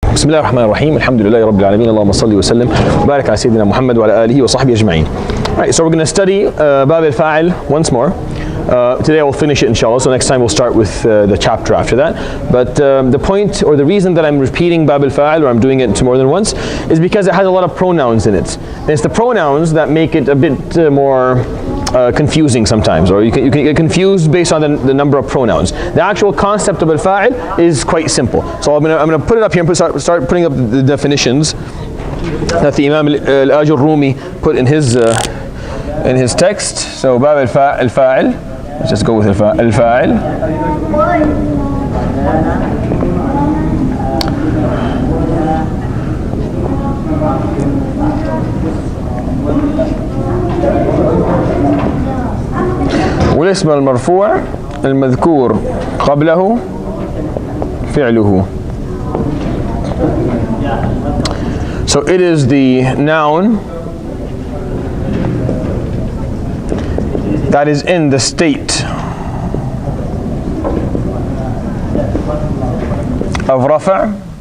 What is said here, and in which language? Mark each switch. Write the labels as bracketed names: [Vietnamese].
[Arabic] بسم الله الرحمن الرحيم الحمد لله رب العالمين اللهم صل وسلم وبارك على سيدنا محمد وعلى آله وصحبه أجمعين. [English] Alright, so we're going to study Bab al-Fa'il once more. Today I will finish it inshallah, so next time we'll start with the chapter after that. But the point or the reason that I'm repeating Bab al-Fa'il, or I'm doing it more than once, is because it has a lot of pronouns in it. And it's the pronouns that make it a bit more confusing sometimes, or you can get confused based on the number of pronouns. The actual concept of al-Fa'il is quite simple. So I'm going to put it up here and start putting up the definitions that the Imam Alajurroomiyyah put in his text. So Bab al-Fa'il, let's just go with al-Fa'il. [Arabic] والاسم المرفوع المذكور قبله فعله. [English] So it is the noun that is in the state of rafa'